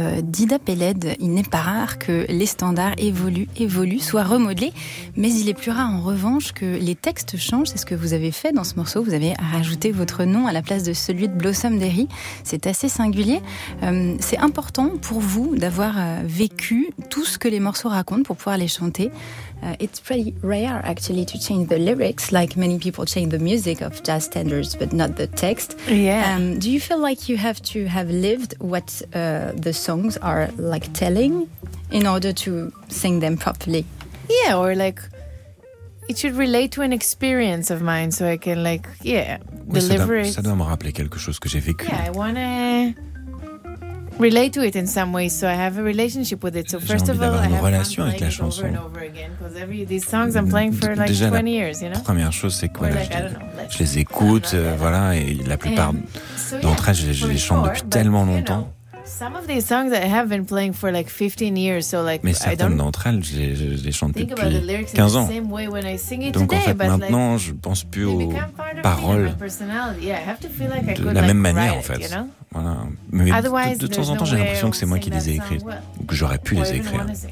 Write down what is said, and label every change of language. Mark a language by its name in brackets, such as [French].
[French] Dida Peled, il n'est pas rare que les standards évoluent, soient remodelés, mais il est plus rare en revanche que les textes changent. C'est ce que vous avez fait dans ce morceau, vous avez rajouté votre nom à la place de celui de Blossom Derry. C'est assez singulier. C'est important pour vous d'avoir vécu tout ce que les morceaux racontent pour pouvoir les chanter. [English] It's pretty rare actually to change the lyrics, like many people change the music of jazz standards but not the text. Yeah. Do you feel like you have to have lived what the songs are like telling in order to sing them properly? Yeah, or like it should relate to an experience of mine so I can like, yeah, deliver it. [French] Ça doit me rappeler quelque chose que j'ai vécu. [English] Yeah, I wanna relate to it in some way, so I have a relationship with it. So first of all, I have [French] relation avec la chanson. [English] These songs I'm playing for like 20 years, you know. [French] Première chose, c'est quoi, like, je les écoute, voilà, et la plupart d'entre elles, je les chante depuis tellement longtemps. [English] Some of these songs I have been playing for like 15 years, so like [French] mais certaines d'entre elles, je les chante depuis 15 ans. Donc en fait, maintenant, je pense plus aux paroles de la même manière, en fait. Voilà. Mais de temps en temps, j'ai l'impression que c'est moi qui les ai écrites, ou que j'aurais pu les écrire.